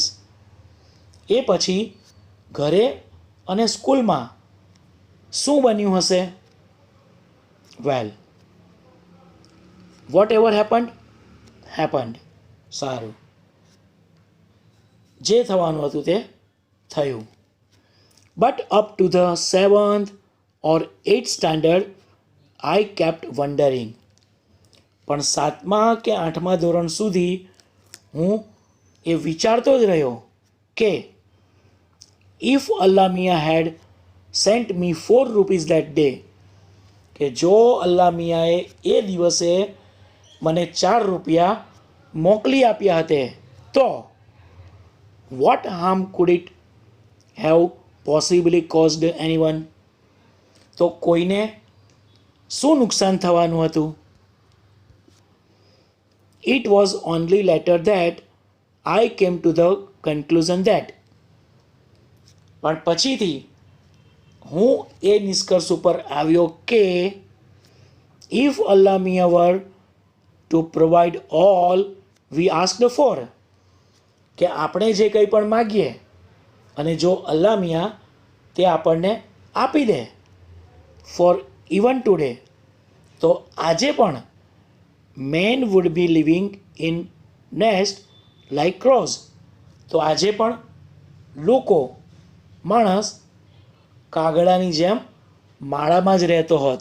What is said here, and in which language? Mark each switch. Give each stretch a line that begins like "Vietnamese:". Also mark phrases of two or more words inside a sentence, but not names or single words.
Gujarati: એ પછી ઘરે અને સ્કૂલમાં શું બન્યું હશે?
English: Well, whatever happened.
Gujarati: સારું, જે થવાનું હતું તે થયું.
English: But up to the 7th or 8th standard I kept wondering.
Gujarati: પણ 7મા કે 8મા ધોરણ સુધી હું એ વિચારતો જ રહ્યો કે
English: if Allah Mia had sent me 4 rupees that day.
Gujarati: કે જો અલ્લાહ મિયાએ એ દિવસે મને 4 રૂપિયા મોકલી આપ્યા હતે તો
English: what harm could it have possibly caused anyone.
Gujarati: તો કોઈને શું નુકસાન થવાનું હતું?
English: It was only later that I came to the conclusion that.
Gujarati: પણ પછીથી હું એ નિષ્કર્ષ ઉપર આવ્યો કે
English: if Allah Mia were to provide all we asked for,
Gujarati: કે આપણે જે કંઈ પણ માગીએ અને જો અલ્લાહ મિયા તે આપણને આપી દે,
English: for even today,
Gujarati: તો આજે પણ
English: man would be living in nest like crows,
Gujarati: તો આજે પણ લોકો માણસ કાગડાની જેમ માળામાં જ રહેતો હોત.